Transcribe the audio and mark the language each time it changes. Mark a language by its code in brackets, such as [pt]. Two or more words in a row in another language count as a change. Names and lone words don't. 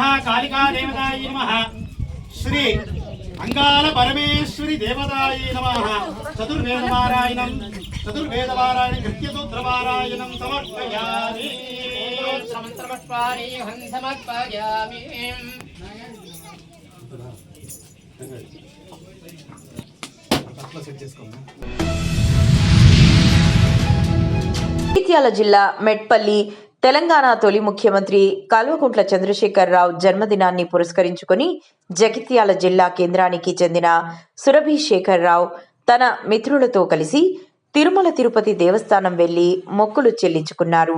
[sa] कालिका देवतायै नमः। श्री अंगाल परमेश्वरी देवतायै नमः। चतुर्वेदपारायणं कृत्यसूत्रपारायणं समर्पयामि। मंत्रपुष्पाणि समर्पयामि। [te] జగిత్యాల జిల్లా మెట్పల్లి తెలంగాణ తొలి ముఖ్యమంత్రి కల్వకుంట్ల చంద్రశేఖరరావు జన్మదినాన్ని పురస్కరించుకొని జగిత్యాల జిల్లా కేంద్రానికి చెందిన సురభి శేఖరరావు తన మిత్రులతో కలిసి తిరుమల తిరుపతి దేవస్థానం వెళ్లి మొక్కులు చెల్లించుకున్నారు.